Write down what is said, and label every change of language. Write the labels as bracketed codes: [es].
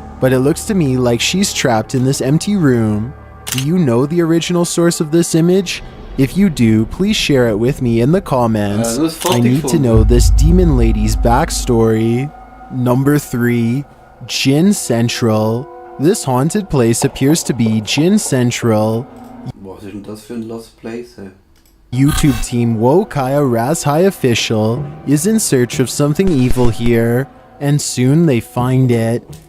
[en] But it looks to me like she's trapped in this empty room. Do you know the original source of this image? If you do, please share it with me in the comments. I need to know this demon lady's backstory. Number 3. Jinn Central. This haunted place appears to be Jinn Central. [de] Was ist denn das für ein Lost Place? [en] YouTube team Wokaya Razhai Official is in search of something evil here, and soon they find it.